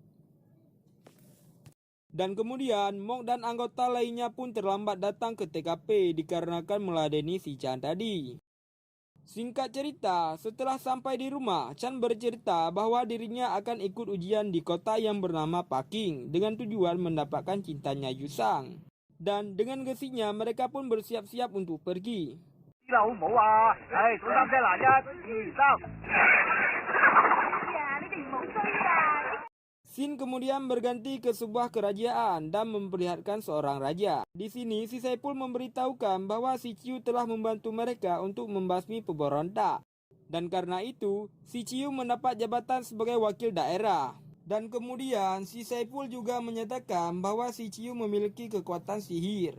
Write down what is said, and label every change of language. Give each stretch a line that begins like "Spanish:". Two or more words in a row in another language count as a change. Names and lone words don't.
Indonesian: Dan kemudian Mok dan anggota lainnya pun terlambat datang ke TKP dikarenakan meladeni si Chan tadi. Singkat cerita, setelah sampai di rumah, Chan bercerita bahwa dirinya akan ikut ujian di kota yang bernama Paking dengan tujuan mendapatkan cintanya Yusang. Dan dengan gesinya mereka pun bersiap-siap untuk pergi.
Cantonese: 啲啦好唔好啊？唉，數三聲嗱，一、二、三。呀，你哋唔好追啊！
Indonesian: Scene kemudian berganti ke sebuah kerajaan dan memperlihatkan seorang raja. Di sini si Saipul memberitahukan bahwa si Ciu telah membantu mereka untuk membasmi pemberontak. Dan karena itu, si Ciu mendapat jabatan sebagai wakil daerah. Dan kemudian si Saipul juga menyatakan bahwa si Ciu memiliki kekuatan sihir.